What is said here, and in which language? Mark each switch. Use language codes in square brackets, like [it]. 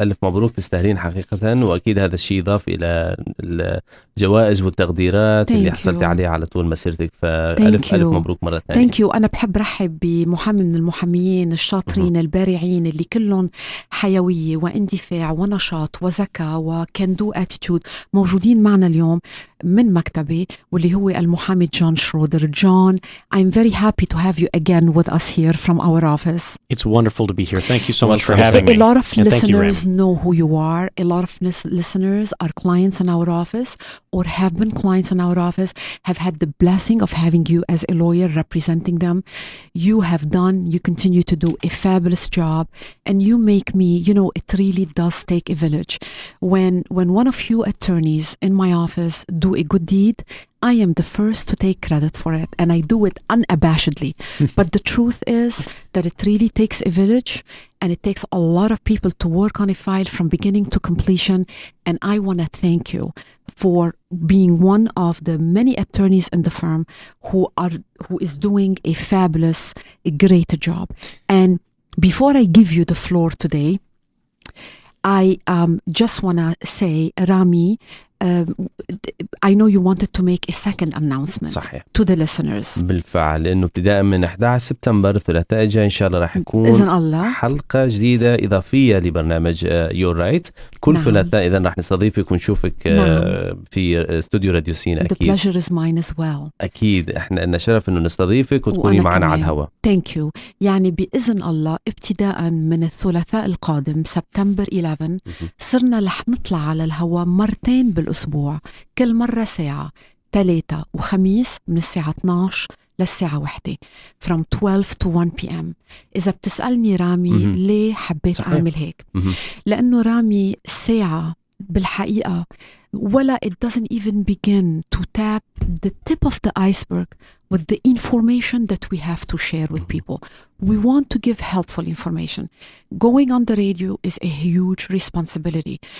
[ar] ألف مبروك، تستاهلين حقيقة، وأكيد هذا الشيء يضاف إلى الجوائز والتقديرات اللي حصلتي عليها على طول مسيرتك، فألف مبروك مرة ثانية. [en] Thank you. [ar] أنا بحب رحب بمحامي من المحاميين الشاطرين البارعين اللي كلهم حيوية واندفاع ونشاط وذكاء وكان دو اتيتيود موجودين معنا اليوم من مكتبي، واللي هو المحامي جون شرودر. [en] John, I'm very happy to have you again with us here from our office. It's wonderful to be here. Thank you so much for having me. A lot of listeners know who you are. A lot of listeners are clients in our office or have been clients in our office, have had the blessing of having you as a lawyer representing them. You continue to do a fabulous job, and you make me, it really does take a village. When one of you attorneys in my office do a good deed, I am the first to take credit for it, and I do it unabashedly. But the truth is that it really takes a village, and it takes a lot of people to work on a file from beginning to completion. And I want to thank you for being one of the many attorneys in the firm who is doing a fabulous, a great job. And before I give you the floor today, I just want to say, Rami, I know you wanted to make a second announcement. [ar] صحيح. [en] To the listeners. [ar] بالفعل، لأنه ابتداء من 11 سبتمبر الثلاثاء الجاي إن شاء الله راح يكون بإذن الله حلقة جديدة إضافية لبرنامج Your Right. كل ثلاثاء إذا راح نستضيفك ونشوفك في استوديو راديو سينا. [en] The [ar] أكيد. [en] pleasure is mine as well. [ar] أكيد إحنا لنا شرف إنه نستضيفك وتكوني معنا على الهواء. [en] Thank you. [ar] يعني بإذن الله ابتداء من الثلاثاء القادم سبتمبر 11 صرنا رح نطلع على الهواء مرتين بالأسبوع، كل مرة ساعة، 3 وخميس من الساعة 12 للساعة 1 [en] from 12 to 1 p.m. [ar] إذا بتسألني رامي ليه حبيت أعمل هيك، لأنه رامي ساعة بالحقيقة ولا [en] it doesn't even begin to tap the tip of the iceberg with the information that we have to share with people. We want to give helpful information. Going on the radio is a huge responsibility.